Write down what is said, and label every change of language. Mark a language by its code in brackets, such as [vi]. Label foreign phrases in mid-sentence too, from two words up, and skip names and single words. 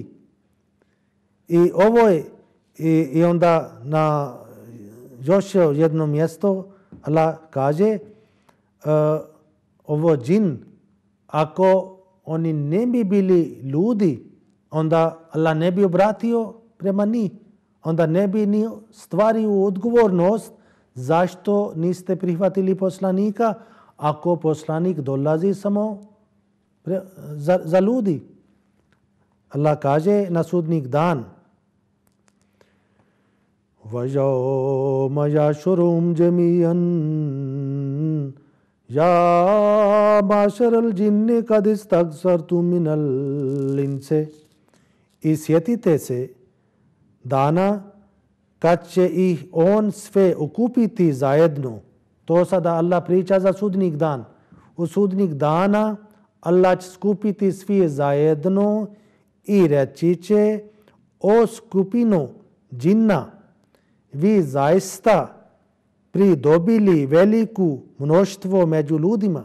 [bs] I ovo je, i onda na još jedno mjesto Allah kaže, ovo džin, ako oni ne bi bili ljudi, onda Allah ne bi obratio prema njih. Onda ne bi ni stvario odgovornost zašto niste prihvatili poslanika, ako poslanik dolazi samo za ljudi. Allah kaže na sudnik dan, [ar] وَيَوْمَ يَحْشُرُهُمْ جَمِيعًا يَا مَعْشَرَ الْجِنِّ قَدِ اسْتَكْثَرْتُم مِّنَ الْإِنسِ. [bs] I sjetite se dana kad će ih on sve okupiti zajedno. To sada Allah priča za sudnik dan. U sudnik dana Allah će skupiti svi zajedno i reći će, o skupinu džinna, vi zaista pridobili veliku mnoštvo među ljudima.